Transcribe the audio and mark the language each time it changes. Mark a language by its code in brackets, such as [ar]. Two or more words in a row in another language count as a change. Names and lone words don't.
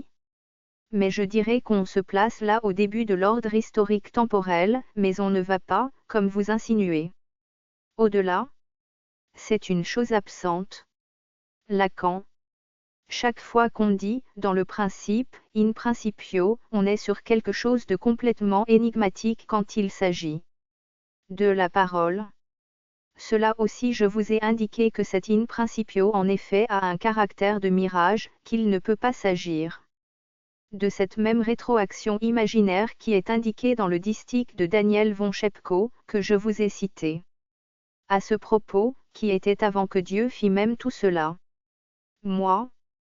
[fr] Mais je dirais qu'on se place là au début de l'ordre historique temporel, mais on ne va pas, comme vous insinuez. Au-delà? C'est une chose absente. Lacan. Chaque fois qu'on dit, dans le principe, [la] in principio, [fr] on est sur quelque chose de complètement énigmatique quand il s'agit de la parole. Cela aussi je vous ai indiqué que cet [la] in principio [fr] en effet a un caractère de mirage, qu'il ne peut pas s'agir de cette même rétroaction imaginaire qui est indiquée dans le distique de Daniel von Schepko, que je vous ai cité. À ce propos, qui était avant que Dieu fît même tout cela?